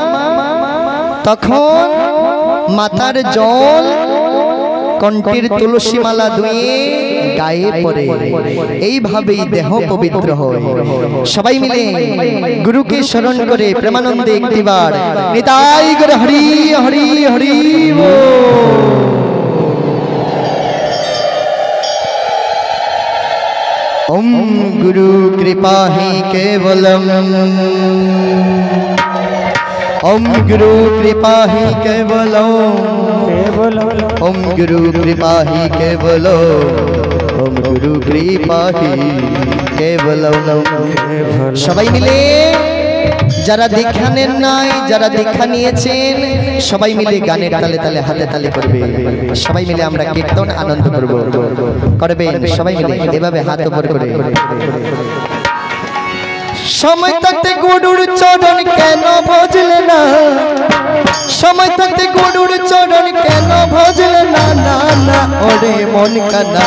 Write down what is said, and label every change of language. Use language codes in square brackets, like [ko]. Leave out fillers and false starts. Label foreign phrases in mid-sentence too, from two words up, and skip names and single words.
[bn] তখন মাথার জল কণ্ঠের তুলসী মালা ধুয়ে গায়ে পড়ে, এইভাবেই দেহ পবিত্র হয়। সবাই মিলে গুরুকে স্মরণ করে প্রেমানন্দে একটিবার নিতাই করে হরি হরি হরি [sa] ओम गुरु कृपा ही केवलम, ओम गुरु कृपा ही केवलम, ओम गुरु कृपा ही केवलम, ओम गुरु कृपा ही केवलम। [bn] সবাই মিলে যারা দীক্ষা নেন নাই, যারা দীক্ষা নিয়েছেন সবাই মিলে গানের তালে তালে হাতে তালে করবে। সবাই মিলে আমরা কীর্তন আনন্দ করব, করবেন সবাই মিলে এভাবে হাত উপর করে। সময় থাকতে গুরুর চরণ কেন ভজলে না, সময় থাকতে গুরুর চরণ কেন ভজলে না, না না ওরে মন কানা।